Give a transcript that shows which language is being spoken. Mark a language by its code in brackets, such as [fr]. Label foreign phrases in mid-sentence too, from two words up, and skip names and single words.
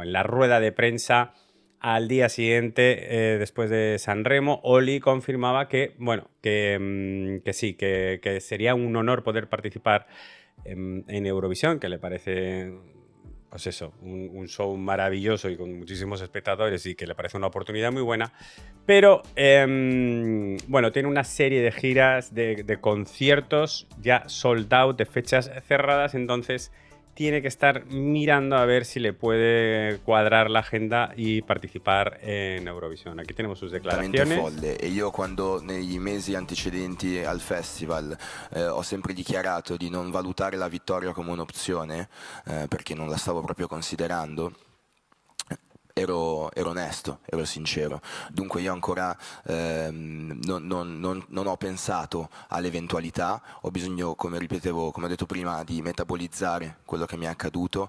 [es] En la rueda de prensa al día siguiente, después de Sanremo, Oli confirmaba que, bueno, que sí, que sería un honor poder participar en Eurovisión, que le parece... Pues eso, un show maravilloso y con muchísimos espectadores y que le parece una oportunidad muy buena. Pero, bueno, tiene una serie de giras, de conciertos ya [en] sold out, [es] de fechas cerradas, entonces tiene que estar mirando a ver si le puede cuadrar la agenda y participar en Eurovisión. Aquí tenemos sus declaraciones. [it] Folle. E io quando negli mesi antecedenti al festival ho sempre dichiarato di non valutare la vittoria come un'opzione perché non la stavo proprio considerando, ero onesto, ero sincero. Dunque io ancora non ho pensato all'eventualità, ho bisogno, come ripetevo, come ho detto prima, di metabolizzare quello che mi è accaduto.